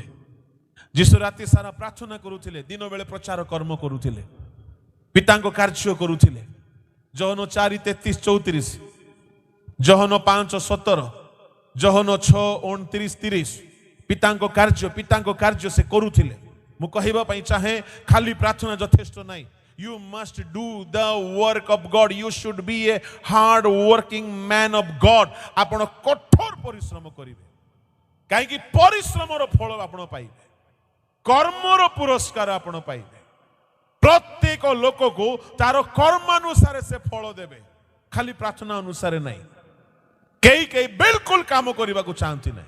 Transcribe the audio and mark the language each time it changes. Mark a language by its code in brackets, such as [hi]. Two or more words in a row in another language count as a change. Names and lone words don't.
[or] ଯୀଶୁ ରାତି ସାରା ପ୍ରାର୍ଥନା କରୁଥିଲେ, ଦିନ ବେଳେ ପ୍ରଚାର କର୍ମ କରୁଥିଲେ, ପିତାଙ୍କ କାର୍ଯ୍ୟ କରୁଥିଲେ। ଜହନ 4:33-34, ଜହନ 5:17, ଜହନ 6:29-30 ପିତାଙ୍କ କାର୍ଯ୍ୟ ସେ କରୁଥିଲେ। ମୁଁ କହିବା ପାଇଁ ଚାହେଁ, ଖାଲି ପ୍ରାର୍ଥନା ଯଥେଷ୍ଟ ନାହିଁ। [en] You must do the work of God. You should be a hard working man of God. [or] ଆପଣ କଠୋର ପରିଶ୍ରମ କରିବେ, କାହିଁକି ପରିଶ୍ରମର ଫଳ ଆପଣ ପାଇବେ, କର୍ମର ପୁରସ୍କାର ଆପଣ ପାଇବେ। ପ୍ରତ୍ୟେକ ଲୋକକୁ ତାର କର୍ମାନୁସାରେ ସେ ଫଳ ଦେବେ, ଖାଲି ପ୍ରାର୍ଥନା ଅନୁସାରେ ନାହିଁ। କେହି ବିଲକୁଲ କାମ କରିବାକୁ ଚାହାନ୍ତି ନାହିଁ।